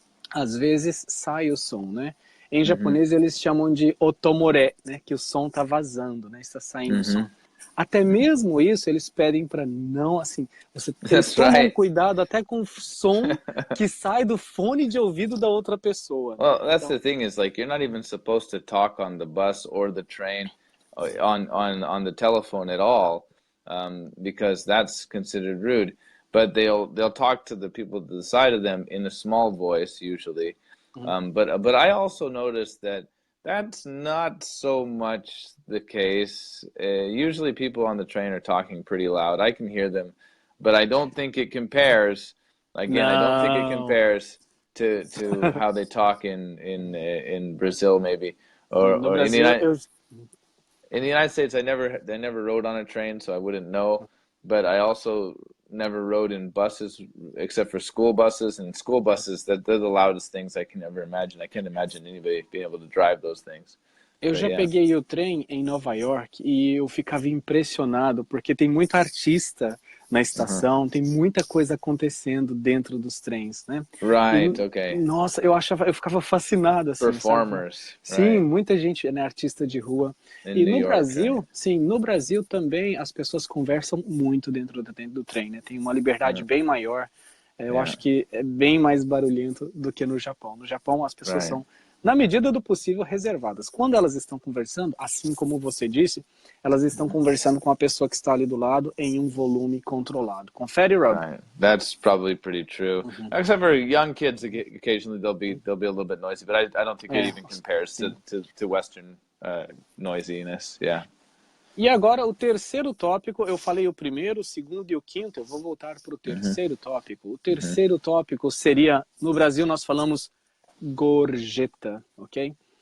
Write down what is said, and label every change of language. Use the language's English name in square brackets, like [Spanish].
[Portuguese] Às vezes sai o som, né? Em japonês eles chamam de otomore, né? Que o som tá vazando, né? Está saindo o som. Até mesmo isso eles pedem para não, assim, eles tomam cuidado até com o som que sai do fone de ouvido da outra pessoa. [English] Well, that's the thing, is like you're not even supposed to talk on the bus or the train on the telephone at all, because that's considered rude. but they'll talk to the people to the side of them in a small voice usually. But I also noticed that that's not so much the case. Usually people on the train are talking pretty loud. I can hear them, but I don't think it compares. Again, I don't think it compares to how they talk in Brazil maybe, or in the United States. I never rode on a train, so I wouldn't know. But I also never rode in buses except for school buses, and school buses, they're the loudest things I can ever imagine. I can't imagine anybody being able to drive those things. [Portuguese] Eu já peguei o trem em Nova York e eu ficava impressionado porque tem muito artista na estação, tem muita coisa acontecendo dentro dos trens, né? [English] Right, [Portuguese] Nossa, eu ficava fascinado assim, [English] Performers. [Portuguese] Sabe? Sim, muita gente, né, artista de rua. E no Brasil, sim, no Brasil também as pessoas conversam muito dentro do trem, né? Tem uma liberdade bem maior. Eu acho que é bem mais barulhento do que no Japão. No Japão as pessoas são, na medida do possível, reservadas. Quando elas estão conversando, assim como você disse, elas estão conversando com a pessoa que está ali do lado em um volume controlado. Confere, Rob? [English] Right. That's probably pretty true. Except for young kids, occasionally they'll be a little bit noisy, but I don't think it even compares to Western noisiness. Yeah. [Portuguese] E agora o terceiro tópico, eu falei o primeiro, o segundo e o quinto, eu vou voltar para o terceiro tópico. O terceiro tópico seria, no Brasil nós falamos gorjeta, ok?